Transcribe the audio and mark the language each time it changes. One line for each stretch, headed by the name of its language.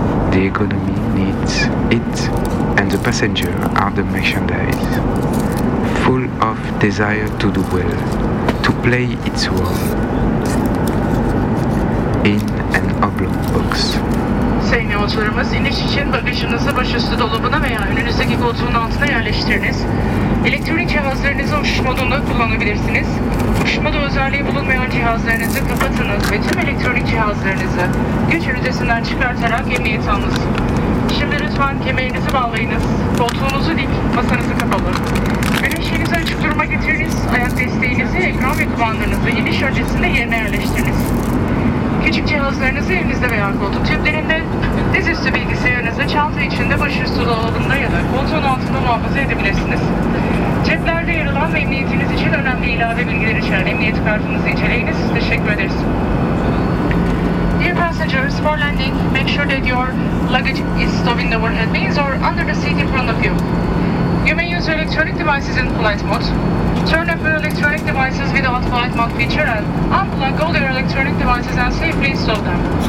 English: The economy needs it, and the passengers are the merchandise, full of desire to do well, to play its role in an oblong box.
Turkish: Sayın yolcularımız, iniş için bagajınızı başüstü dolabına veya önünüzdeki koltuğun altına yerleştiriniz. Elektronik cihazlarınızı uçuş modunda kullanabilirsiniz. Uçuş modu özelliği bulunmayan cihazlarınızı kapatınız ve tüm elektronik cihazlarınızı güç ünitesinden çıkartarak emniyet alınız. Şimdi lütfen kemerinizi bağlayınız. Koltuğunuzu dik, masanızı kapalı. Güneşinizi açık duruma getiriniz. Ayak desteğinizi, ekran ve kumandanızı iniş öncesinde yerine yerleştiriniz. Küçük cihazlarınızı elinizde veya koltuk tüplerinde, dizüstü bilgisayarınızı çanta içinde başüstü dolabında ya da koltuğun altında muhafaza edebilirsiniz. Ceplerde yer alan ve emniyetiniz için önemli ilave bilgiler içeren emniyet kartınızı inceleyiniz. Teşekkür ederiz.
English: Dear passengers, for landing, make sure that your luggage is stowed in the overhead bins or under the seat in front of you. You may use your electronic devices in flight mode. Turn off your electronic devices without flight mode feature and unplug all your electronic devices and safely install them.